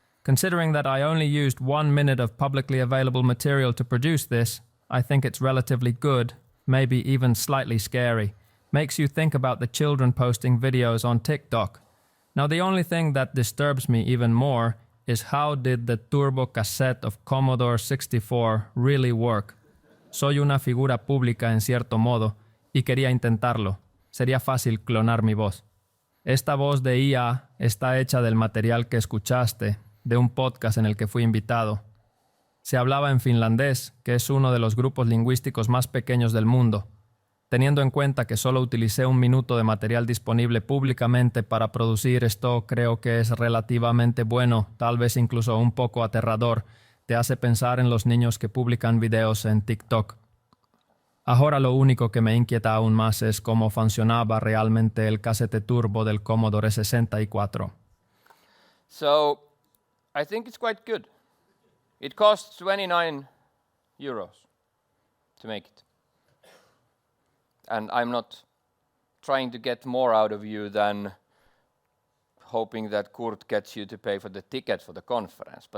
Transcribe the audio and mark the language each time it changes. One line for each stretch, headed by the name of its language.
English: Considering that I only used 1 minute of publicly available material to produce this, I think it's relatively good, maybe even slightly scary. Makes you think about the children posting videos on TikTok. Now the only thing that disturbs me even more is how did the turbo cassette of Commodore 64 really work?
Spanish: Soy una figura pública en cierto modo y quería intentarlo. Sería fácil clonar mi voz. Esta voz de IA está hecha del material que escuchaste de un podcast en el que fui invitado. Se hablaba en finlandés, que es uno de los grupos lingüísticos más pequeños del mundo. Teniendo en cuenta que solo utilicé 1 minuto de material disponible públicamente para producir esto, creo que es relativamente bueno, tal vez incluso un poco aterrador. Te hace pensar en los niños que publican videos en TikTok. Ahora lo único que me inquieta aún más es cómo funcionaba realmente el casete turbo del Commodore 64.
English: So, I think it's quite good. It costs 29 euros to make it. And I'm not trying to get more out of you than hoping that Kurt gets you to pay for the ticket for the conference.